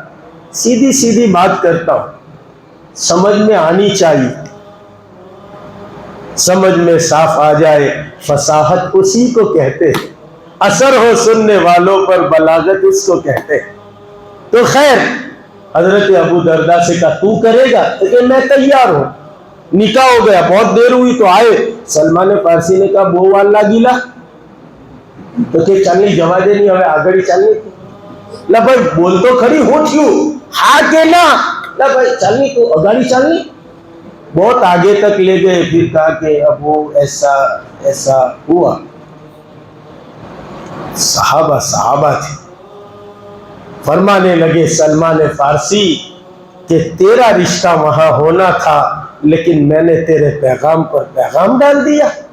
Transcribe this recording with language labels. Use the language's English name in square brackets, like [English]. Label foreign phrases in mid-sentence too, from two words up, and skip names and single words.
[Urdu] سیدھی بات کرتا ہوں، سمجھ میں آنی چاہیے، سمجھ میں صاف آ جائے، فصاحت اسی کو کہتے ہیں، اثر ہو سننے والوں پر بلاغت اس کو کہتے ہیں۔ تو خیر حضرت ابو دردہ سے کہا تو کرے گا؟ کہ میں تیار ہوں۔ نکاح ہو گیا، بہت دیر ہوئی تو آئے، سلمان فارسی نے کہا بو والا گیلا، [Gujarati] તો કે ચાલની જવા દે નહીં, હવે આગળ ચાલની. લા ભાઈ બોલ તો ખરી, હું થયું? હા કે ના? લા ભાઈ ચાલની, તું અગાડી ચાલની. [Urdu] بہت آگے تک لے گئے، پھر کہا کہ اب وہ ایسا ایسا ہوا. صحابہ تھے، فرمانے لگے سلمان فارسی کہ تیرا رشتہ وہاں ہونا تھا، لیکن میں نے تیرے پیغام پر پیغام ڈال دیا.